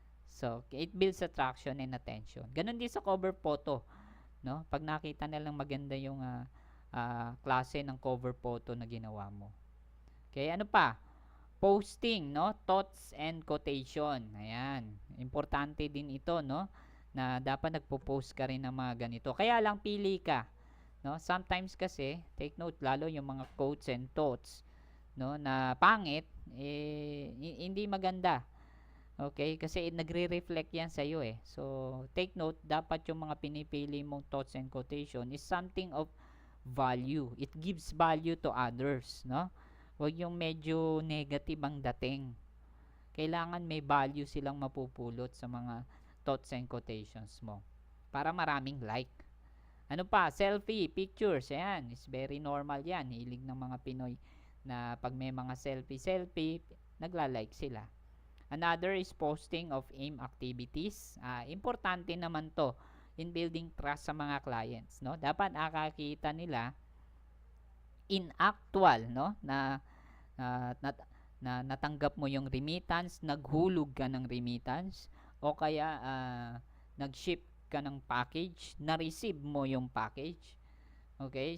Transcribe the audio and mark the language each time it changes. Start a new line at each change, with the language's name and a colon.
English: So, it builds attraction and attention.
Filipino: Ganon din sa cover photo, no? Pag nakita nilang maganda yung klase ng cover photo na ginawa mo. Okay, ano pa? Posting, no?
English: Thoughts and quotation.
Filipino: Ayan. Importante din ito, no? Na dapat nagpo-post ka rin ng mga ganito. Kaya lang pili ka, no? Sometimes kasi, take note lalo yung mga quotes and thoughts, no, na pangit, hindi maganda. Okay? Kasi nagre-reflect yan sa iyo eh. So, take note, dapat yung mga pinipili mong thoughts and quotation
English: is something of value. It gives value to others,
Filipino: no? Huwag yung medyo negative ang dating. Kailangan may value silang mapupulot sa mga thoughts and quotations mo para maraming like. Ano pa?
English: Selfie, pictures. Ayan, is very normal yan.
Filipino: Hilig ng mga Pinoy na pag may mga selfie, nagla-like sila.
English: Another is posting of AIM activities.
Filipino: Importante naman to
English: in building trust
Filipino: sa mga clients, no? Dapat nakakita nila in actual, no, na natanggap mo yung remittance, naghulog ka ng remittance, o kaya nag-ship ka ng package, na-receive mo yung package. Okay?